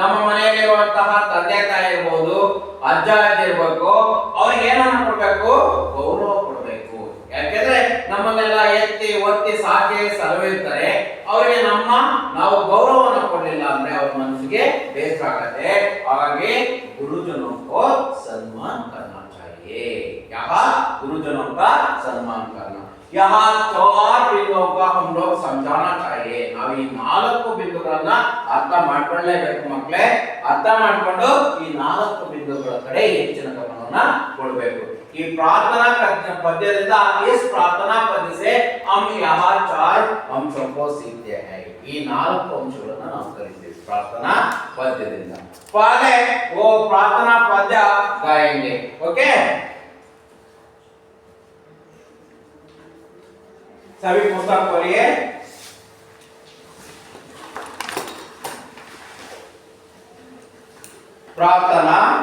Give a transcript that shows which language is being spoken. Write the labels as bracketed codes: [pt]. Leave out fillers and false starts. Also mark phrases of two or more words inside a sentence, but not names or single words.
[kn] ಮನೆಯಲ್ಲಿರುವಂತಹ ತಂದೆ ತಾಯಿ ಇರಬಹುದು, ಅಜ್ಜ ಅಜ್ಜಿ ಇರಬೇಕು, ಅವ್ರಿಗೆ ಏನನ್ನ ಕೊಡ್ಬೇಕು? ಗೌರವ ಕೊಡಬೇಕು. ಯಾಕೆಂದ್ರೆ ನಮ್ಮನ್ನೆಲ್ಲ ಎತ್ತಿ ಒತ್ತಿ ಸಾಕಿ ಸಲಹಿರ್ತಾರೆ, ಅವರಿಗೆ ನಾವು ಗೌರವವನ್ನು ಕೊಡಲಿಲ್ಲ ಅಂದ್ರೆ ಅವ್ರ ಮನಸ್ಸಿಗೆ ಬೇಸರ ಆಗತ್ತೆ. [hi] ಹಾಗಾಗಿ गुरुजनों को सम्मान करना चाहिए। यहाँ गुरुजनों का सम्मान करना, यहाँ 4 बिंदुओं का हम लोग समझाना चाहिए। [kn] ನಾವು ಈ 4 ಬಿಂದುಗಳನ್ನ ಅರ್ಥ ಮಾಡ್ಕೊಳ್ಳೇಬೇಕು ಮಕ್ಕಳೇ. ಅರ್ಥ ಮಾಡ್ಕೊಂಡು ಈ 4 ಬಿಂದುಗಳ ಕಡೆ ಹೆಚ್ಚಿನ ಗಮನವನ್ನ ಕೊಡಬೇಕು. ಈ ಪ್ರಾರ್ಥನಾ ಪದ್ಯದಿಂದ [hi] इस प्रार्थना पद्य से हम यहाँ 4 अंशों को सीखते हैं। [kn] ಈ 4 ಅಂಶಗಳನ್ನ ನಾವು ಕಲಿತೀವಿ ಪ್ರಾರ್ಥನಾ ಪದ್ಯದಿಂದ. [hi] पहले वो प्रार्थना पद्य गाएंगे। ओके, सभी पुस्तक खोलिए। प्रार्थना।